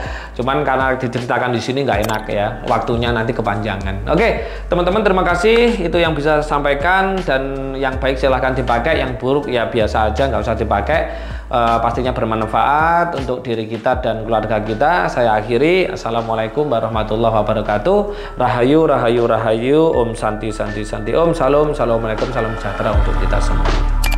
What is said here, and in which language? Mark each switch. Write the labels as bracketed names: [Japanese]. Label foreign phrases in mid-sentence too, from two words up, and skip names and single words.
[Indonesian] Cuman karena diceritakan di sini nggak enak ya, waktunya nanti kepanjangan. Oke teman-teman, terima kasih. Itu yang bisa saya sampaikan, dan yang baik silahkan dipakai, yang buruk ya biasa aja, nggak usah dipakai. Pastinya bermanfaat untuk diri kita dan keluarga kita. Saya akhiri. [Arabic] Assalamualaikum warahmatullahi wabarakatuh. [Balinese] Rahayu, rahayu, rahayu. [Sanskrit] Om santi, santi, santi. [Indonesian] Om salam, assalamualaikum, salam sejahtera untuk kita semua.